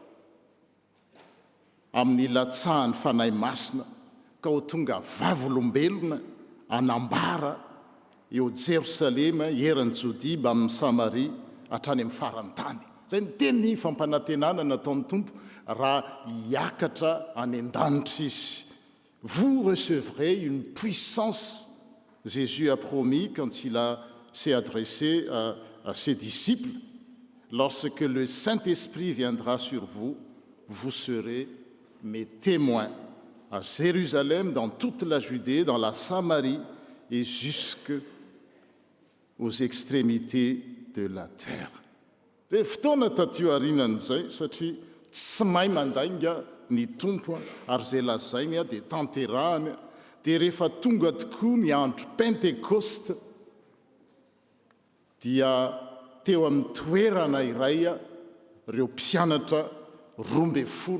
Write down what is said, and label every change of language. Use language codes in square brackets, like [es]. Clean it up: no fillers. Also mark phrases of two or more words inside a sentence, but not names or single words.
[mg] amin'ny latsahan'ny fanahy masina, ka ho tonga vavolombelona anambara eo Jerosalema, eran'ny Jodia, amin'ny Samaria, hatrany amin'ny farany tany. Zay ny teny fampanantenana nataon'ny tompo raha hiakatra any an-danitra izy. [fr] Vous recevrez une puissance, Jésus a promis quand il s'est adressé à ses disciples, lorsque le Saint-Esprit viendra sur vous, vous serez mes témoins à Jérusalem, dans toute la Judée, dans la Samarie et jusqu'aux extrémités de la terre. [mg] Dia fotoana taty aorinan'izay satria tsy mahay mandainga ny tompo ary zay lazainy dia tanterahany. Dia rehefa tonga tokoa ny andro Pentekoste dia teo amin'ny toerana iray ireo mpianatra 12.